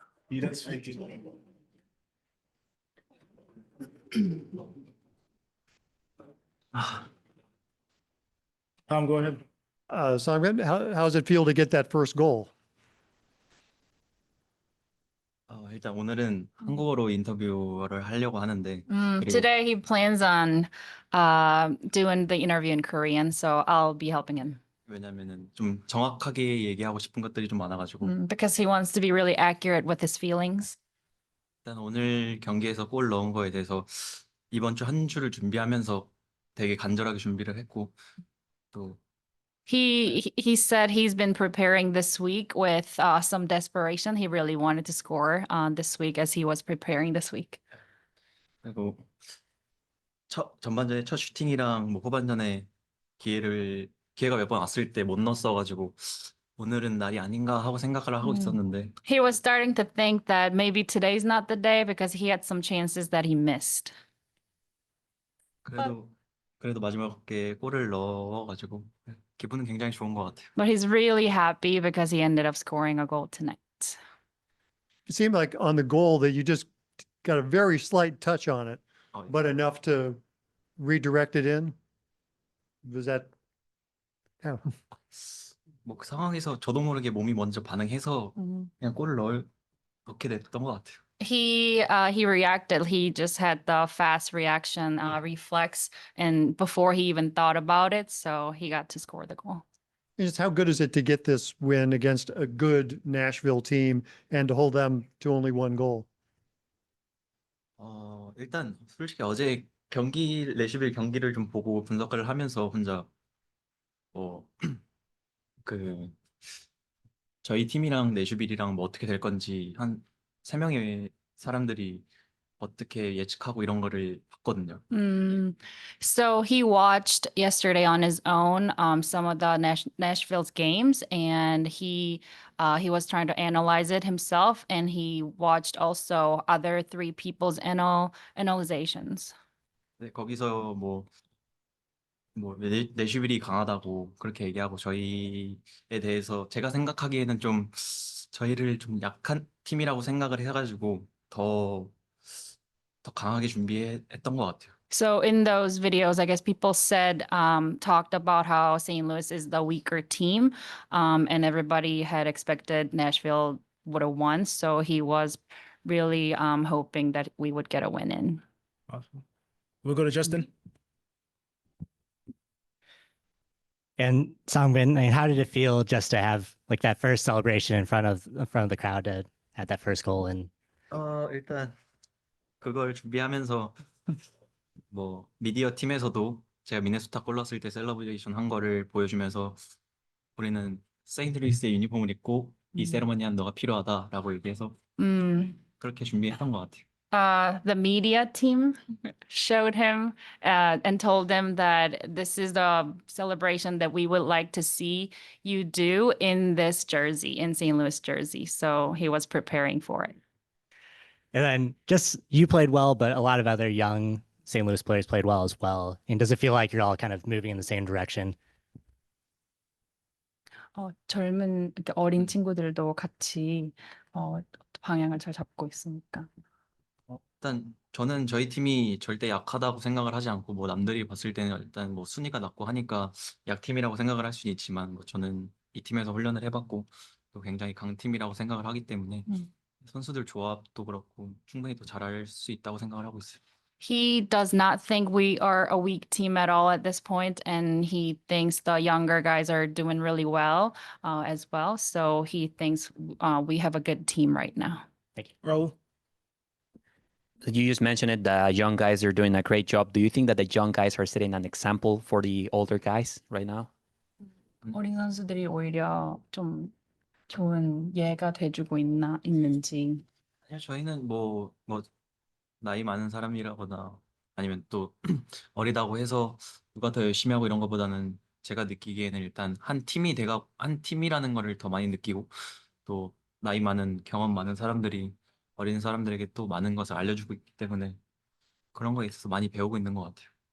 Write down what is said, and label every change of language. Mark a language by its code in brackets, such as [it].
[en] Yeah, that's fake. Tom, go ahead. Sangbin, how does it feel to get that first goal? [ko] 일단 오늘은 한국어로 인터뷰를 하려고 하는데 그리고 [en] Today he plans on doing the interview in Korean, so I'll be helping him. [ko] 왜냐면은 좀 정확하게 얘기하고 싶은 것들이 좀 많아가지고 [en] Because he wants to be really accurate with his feelings. [ko] 일단 오늘 경기에서 골 넣은 거에 대해서 이번 주 한 주를 준비하면서 되게 간절하게 준비를 했고 또 [en] He said he's been preparing this week with some desperation. He really wanted to score this week as he was preparing this week. [ko] 그리고 전반전에 첫 슈팅이랑 뭐 후반전에 기회가 몇 번 왔을 때 못 넣었어가지고 오늘은 날이 아닌가 하고 생각을 하고 있었는데 [en] He was starting to think that maybe today's not the day because he had some chances that he missed. [ko] 그래도 마지막에 골을 넣어가지고 기분은 굉장히 좋은 것 같아요. [en] But he's really happy because he ended up scoring a goal tonight. It seemed like on the goal that you just got a very slight touch on it, but enough to redirect it in. Was that? Yeah. [ko] 뭐 그 상황에서 저도 모르게 몸이 먼저 반응해서 그냥 골을 넣게 됐던 것 같아요. [en] He reacted. He just had the fast reaction reflex, and before he even thought about it, so he got to score the goal. Just how good is it to get this win against a good Nashville team and to hold them to only one goal? [ko] 일단 솔직히 어제 내시빌 경기를 좀 보고 분석을 하면서 혼자 그 저희 팀이랑 내슈빌이랑 뭐 어떻게 될 건지 한 3명의 사람들이 어떻게 예측하고 이런 거를 봤거든요. [en] So he watched yesterday on his own some of the Nashville's games, and he was trying to analyze it himself, and he watched also other three people's analyzations. [ko] 네, 거기서 내슈빌이 강하다고 그렇게 얘기하고 저희에 대해서 제가 생각하기에는 좀 저희를 좀 약한 팀이라고 생각을 해가지고 더 강하게 준비했던 것 같아요. [en] So in those videos, I guess people said, talked about how St. Louis is the weaker team, and everybody had expected Nashville would have won. So he was really hoping that we would get a win in. Awesome. We'll go to Justin. And Sangbin, I mean, how did it feel just to have like that first celebration in front of the crowd to have that first goal? And [ko] 일단 그걸 준비하면서 뭐 미디어 팀에서도 제가 미네소타 골 넣었을 때 셀러브레이션 한 거를 보여주면서 우리는 세인트루이스의 유니폼을 입고 이 세레머니한 너가 필요하다라고 얘기해서 그렇게 준비했던 것 같아요. [en] The media team showed him and told him that this is the celebration that we would like to see you do in this jersey, in St. Louis jersey. So he was preparing for it. And then just you played well, but a lot of other young St. Louis players played well as well. And does it feel like you're all kind of moving in the same direction? [ko] 젊은 이렇게 어린 친구들도 같이 방향을 잘 잡고 있으니까. 일단 저는 저희 팀이 절대 약하다고 생각을 하지 않고 뭐 남들이 봤을 때는 일단 뭐 순위가 낮고 하니까 약팀이라고 생각을 할 수는 있지만 뭐 저는 이 팀에서 훈련을 해봤고 또 굉장히 강팀이라고 생각을 하기 때문에 선수들 조합도 그렇고 충분히 또 잘할 수 있다고 생각을 하고 있어요. [en] He does not think we are a weak team at all at this point, and he thinks the younger guys are doing really well as well. So he thinks we have a good team right now. Raul? You just mentioned it, the young guys are doing a great job. Do you think that the young guys are setting an example for the older guys right now? [ko] 어린 선수들이 오히려 좀 좋은 예가 돼주고 있는지. 사실 저희는 뭐 나이 많은 사람이라거나 아니면 또 어리다고 해서 누가 더 열심히 하고 이런 것보다는 제가 느끼기에는 일단 한 팀이라는 거를 더 많이 느끼고 또 나이 많은 경험 많은 사람들이 어린 사람들에게 또 많은 것을 알려주고 있기 때문에 그런 거에 있어서 많이 배우고 있는 것 같아요.